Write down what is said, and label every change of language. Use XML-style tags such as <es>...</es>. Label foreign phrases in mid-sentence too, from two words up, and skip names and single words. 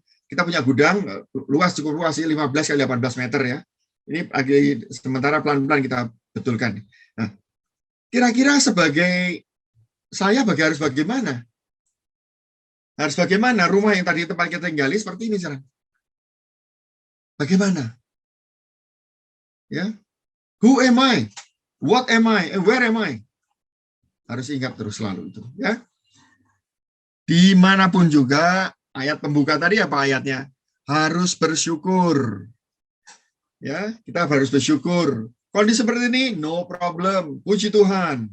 <id>Kita punya gudang luas, cukup luas sih, 15 kali 18 meter ya. Ini lagi sementara pelan-pelan kita betulkan. Nah, kira-kira sebagai saya harus bagaimana? Harus bagaimana? Rumah yang tadi tempat kita tinggali seperti ini sekarang. Bagaimana? Ya.</id> <en>Who am I? What am I? Where am I?</en> <id>Harus ingat terus selalu itu, ya. Dimanapun juga, ayat pembuka tadi apa ayatnya? Harus bersyukur. Ya, kita harus bersyukur. Kondisi seperti ini,</id> <en>no problem.</en> <id>Puji Tuhan.</id>